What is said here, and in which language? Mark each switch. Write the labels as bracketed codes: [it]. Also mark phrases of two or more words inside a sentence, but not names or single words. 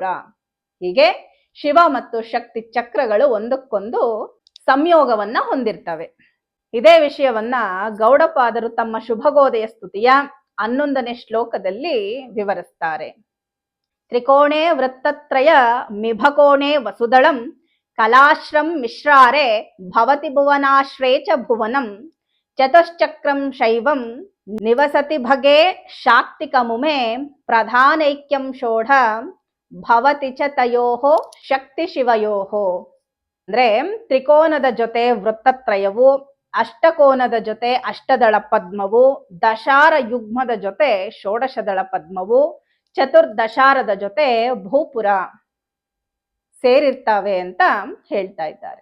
[kn] ಹೀಗೆ ಶಿವ ಮತ್ತು ಶಕ್ತಿ ಚಕ್ರಗಳು ಒಂದಕ್ಕೊಂದು ಸಂಯೋಗವನ್ನ ಹೊಂದಿರ್ತವೆ. ಇದೇ ವಿಷಯವನ್ನ ಗೌಡಪಾದರು ತಮ್ಮ ಶುಭಗೋದಯ ಸ್ತುತಿಯ 11ನೇ ಶ್ಲೋಕದಲ್ಲಿ ವಿವರಿಸ್ತಾರೆ. [sa] ತ್ರಿಕೋಣೇ ವೃತ್ತತ್ರಯ ಮಿಭಕೋಣೇ ವಸುದಳಂ ಕಲಾಶ್ರಂ ಮಿಶ್ರಾರೆ ಭವತಿ ಭುವನಾಶ್ರೇ ಚ ಭುವನಂ ಚತುಶ್ಚಕ್ರಂ ಶೈವಂ ನಿವಸತಿ ಭಗೆ ಶಾಕ್ತಿಕಮುಮೆ ಪ್ರಧಾನೈಕ್ಯಂ ಷೋಢ ಭವತಿ ಚ ತಯೋಹೋ ಶಕ್ತಿ ಶಿವಯೋಹೋ. [kn] ಅಂದ್ರೆ ತ್ರಿಕೋನದ ಜೊತೆ ವೃತ್ತತ್ರಯವು, ಅಷ್ಟಕೋನದ ಜೊತೆ ಅಷ್ಟದಳ ಪದ್ಮವು, ದಶಾರ ಯುಗ್ಮದ ಜೊತೆ ಷೋಡಶದಳ ಪದ್ಮವು, ಚತುರ್ದಶಾರದ ಜೊತೆ ಭೂಪುರ ಸೇರಿರ್ತವೆ ಅಂತ ಹೇಳ್ತಾ ಇದ್ದಾರೆ.